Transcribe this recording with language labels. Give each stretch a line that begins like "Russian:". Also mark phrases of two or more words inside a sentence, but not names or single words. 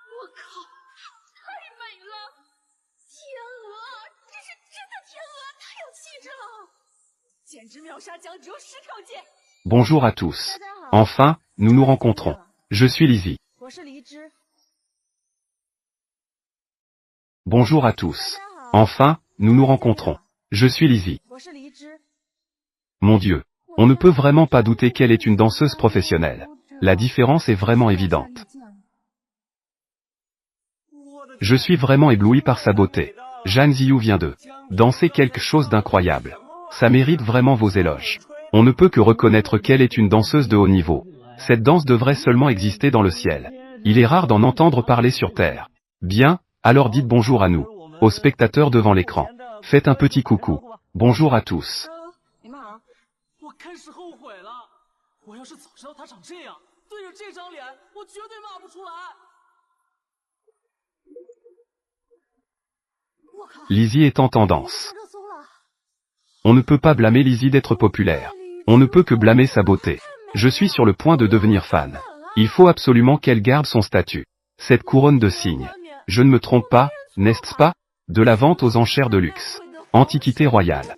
Chinese: 靠，太美了！天鹅，这是真的天鹅，太有气质了，简直秒杀江浙10条街。
French: Bonjour à tous. Enfin, nous nous rencontrons. Je suis Lizzie.
Chinese: 我是梨枝。
French: Bonjour à tous. Enfin, nous nous rencontrons. Je suis Lizzie.
Chinese: 我是梨枝。
French: Mon Dieu. On ne peut vraiment pas douter qu'elle est une danseuse professionnelle. La différence est vraiment évidente. Je suis vraiment ébloui par sa beauté. Zhang Ziyu vient de danser quelque chose d'incroyable. Ça mérite vraiment vos éloges. On ne peut que reconnaître qu'elle est une danseuse de haut niveau. Cette danse devrait seulement exister dans le ciel. Il est rare d'en entendre parler sur Terre. Bien, alors dites bonjour à nous, aux spectateurs devant l'écran. Faites un petit coucou. Bonjour à tous.
Chinese: 你骂啊！我开始后悔了，我要是早知道他长这样，对着这张脸，我绝对骂不出来。我靠，
French: Lizzie est en tendance.
Chinese: 上热搜了！
French: On ne peut pas blâmer Lizzie d'être populaire. On ne peut que blâmer sa beauté. Je suis sur le point de devenir fan. Il faut absolument qu'elle garde son statut. Cette couronne de cygne. Je ne me trompe pas, n'est-ce pas? De la vente aux enchères de luxe. Antiquité royale.